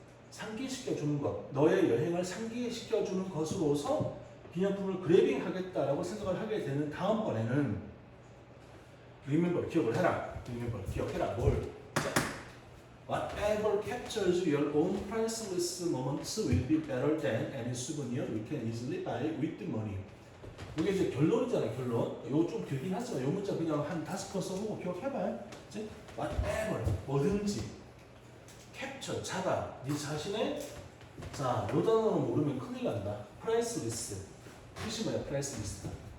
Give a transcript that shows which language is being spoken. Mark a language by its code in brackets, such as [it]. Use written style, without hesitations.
[ko] 상기시켜 주는 것. 너의 여행을 상기시켜 주는 것으로서 기념품을 그래빙 하겠다라고 생각을 하게 되는 다음번에는 remember, 기억을 해라. remember, 기억해라. 뭘? 자, [en] whatever captures your own priceless moments will be better than any souvenir you can easily buy with money. [ko] 이게 이제 결론이잖아요, 결론. 이거 좀 길긴 하지만 이 문자 그냥 한 5번 써보고 기억해봐요. 이제 whatever, 뭐든지. capture, 잡아. 네 자신의, 자, 요 단어는 모르면 큰일 난다. priceless. 뜻이 뭐야, priceless가?